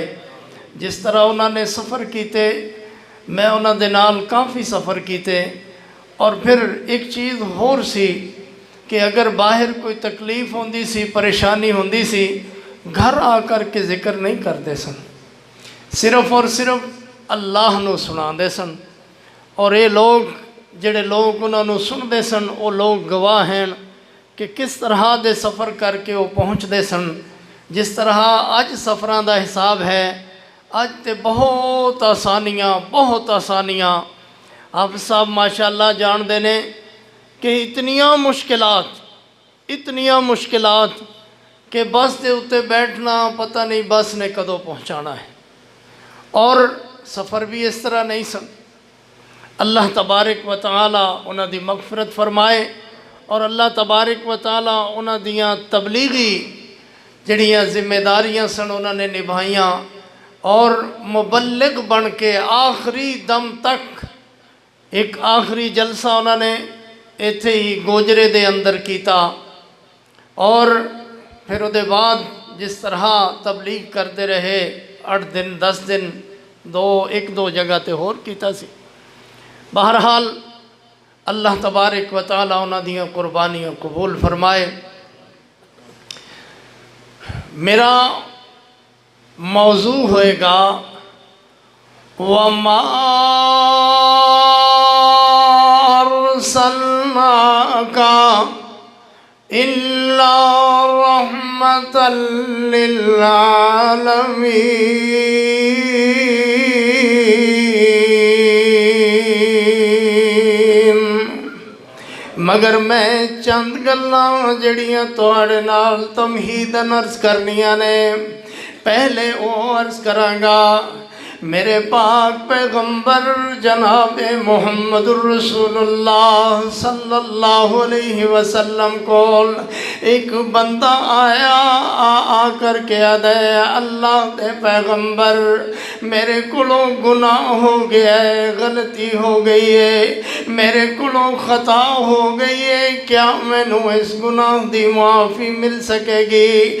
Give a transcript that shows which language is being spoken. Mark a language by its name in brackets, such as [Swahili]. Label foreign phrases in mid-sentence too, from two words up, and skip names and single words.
[Punjabi] جس طرح انہوں نے سفر کیتے، میں انہوں دے نال کافی سفر کیتے، اور پھر ایک چیز ہور سی کہ اگر باہر کوئی تکلیف ہوندی سی، پریشانی ہوندی سی، گھر آ کر کے ذکر نہیں کرتے سن، صرف اور صرف اللہ نو سنا دے سن۔ اور یہ لوگ جڑے لوگ انہوں نے سن دے سن، وہ لوگ گواہ ہیں کہ کس طرح دے سفر کر کے وہ پہنچ دے سن۔ جس طرح اج سفراں دا حساب ہے، اج تے بہت آسانیاں آپ صاحب ماشاءاللہ جان دے نے کہ اتنیاں مشکلات کہ بس دے اتے بیٹھنا پتہ نہیں بس نے کدوں پہنچانا ہے، اور سفر بھی اس طرح نہیں سن۔ [Arabic] اللہ تبارک و تعالی [Punjabi] انہاں دی مغفرت فرمائے، اور [Arabic] اللہ تبارک و تعالی [Punjabi] انہاں دیاں تبلیغی جڑیاں ذمہ داریاں سن انہاں نے نبھائیاں، اور مبلغ بن کے آخری دم تک ایک آخری جلسہ انہوں نے ایتھے ہی گوجرے دے اندر کیتا، اور پھر وہ دے بعد جس طرح تبلیغ کرتے رہے 8 دن 10 دن ایک دو جگہ تے ہور کیتا سی۔ بہرحال [Arabic] اللہ تبارک و تعالی [Punjabi] انہاں دیاں قربانیاں قبول فرمائے۔ میرا موضوع ہوئے گا [Arabic] وَمَا أَرْسَلْنَاكَ إِلَّا رَحْمَةً لِلْعَالَمِينَ۔ [Punjabi] مگر میں چند گلاں جڑیاں تواڈے نال تمہیدن عرض کرنیاں نے، پہلے وہ عرض کرانگا میرے پاک پیغمبر جناب محمد الرسول اللہ [Arabic] صلی اللہ علیہ وسلم [Punjabi] کو ایک بندہ آیا آ کر کے آدھے اللہ دے پیغمبر میرے کولوں گناہ ہو گیا ہے، غلطی ہو گئی ہے، میرے کولوں خطا ہو گئی ہے، کیا مینوں اس گناہ دی معافی مل سکے گی؟